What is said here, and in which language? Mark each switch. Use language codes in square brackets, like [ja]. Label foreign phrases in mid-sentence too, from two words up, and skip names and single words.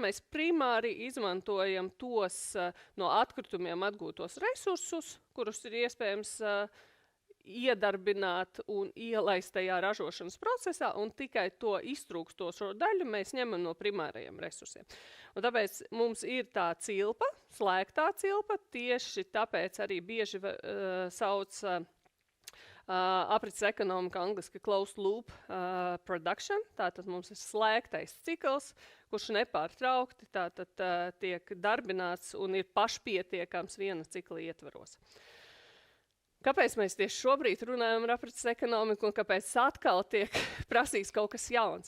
[lv] Mēs primāri izmantojam tos no atkritumiem atgūtos resursus, kurus ir iespējams iedarbināt un ielaist tajā ražošanas procesā, un tikai to iztrūkstošo daļu mēs ņemam no primārajiem resursiem. Un tāpēc mums ir tā cilpa, slēgtā cilpa, tieši tāpēc arī bieži sauc aprites ekonomika angliski [en] closed loop production, [lv] tātad mums ir slēgtais cikls, kurš nepārtraukti tātad tiek darbināts un ir pašpietiekams viena cikla ietvaros. Kāpēc mēs tieši šobrīd runājam par aprits ekonomiku un kāpēc atkal tiek prasīts kaut kas jauns?